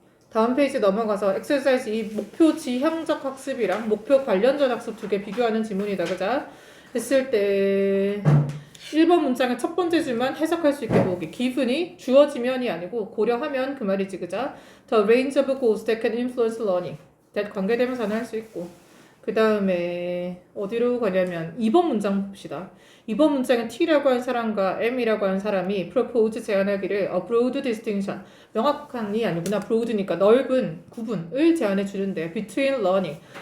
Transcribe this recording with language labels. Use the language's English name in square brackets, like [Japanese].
[Korean] 다음 페이지 넘어가서 exercise 2 목표 지향적 학습이랑 목표 관련적 학습 두 개 비교하는 지문이다. 그자? 했을 때 1번 문장의 첫 번째 줄만 해석할 수 있게 보기. given이 주어지면이 아니고 고려하면 그 말이지 그자. [English] The range of goals that can influence learning. [Korean] that 관계대명사는 할 수 있고. 그 다음에 어디로 가냐면 2번 문장 봅시다. 2번 문장은 T라고 하는 사람과 M이라고 하는 사람이 propose 제안하기를 [English] a broad distinction [Korean] 명확한이 아니구나 broad니까 넓은 구분을 제안해 주는데 between learning